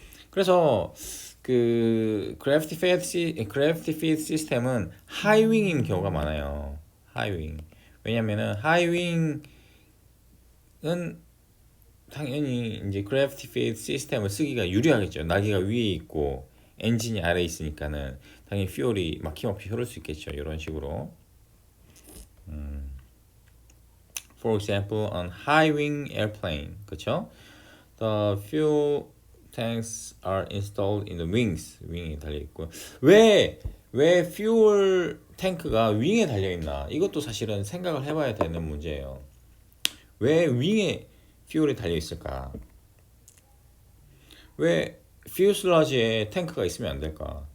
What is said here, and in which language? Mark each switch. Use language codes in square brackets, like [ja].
[ko] 그래서 그 gravity feed 시스템은 하이윙인 경우가 많아요. 하이윙. 왜냐면은 하이윙은 당연히 이제 gravity feed 시스템을 쓰기가 유리하겠죠. 날개가 위에 있고 엔진이 아래에 있으니까는 당연히 퓨얼이 막힘없이 흐를 수 있겠죠. 이런 식으로. [en] For example, on high-wing airplane, [ko] 그렇죠? [en] The fuel tanks are installed in the wings. [ko] 윙에 달려 있고 왜 fuel 탱크가 윙에 달려 있나? 이것도 사실은 생각을 해봐야 되는 문제예요. 왜 윙에 퓨얼이 달려 있을까? 왜 퓨슬라지에 탱크가 있으면 안 될까?